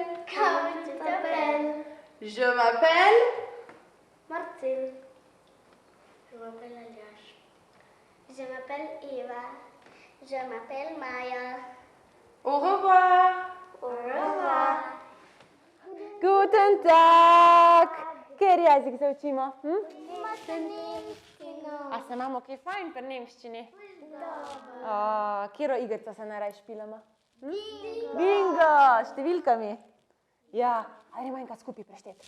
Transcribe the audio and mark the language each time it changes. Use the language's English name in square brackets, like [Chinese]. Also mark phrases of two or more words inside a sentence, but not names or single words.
[French] Comment tu t'appelles? Je m'appelle. Martine. Je m'appelle Aliash. Je m'appelle Eva. Je m'appelle Maya. Au revoir. Au revoir. [German] Guten Tag! [Slovenian] Kateri jezik se učimo? A se imamo kaj fajn pri nemščini? Katero igrico se najraje špilamo? Bingo! S številkami? Ja, gremo enkrat skupaj prešteti.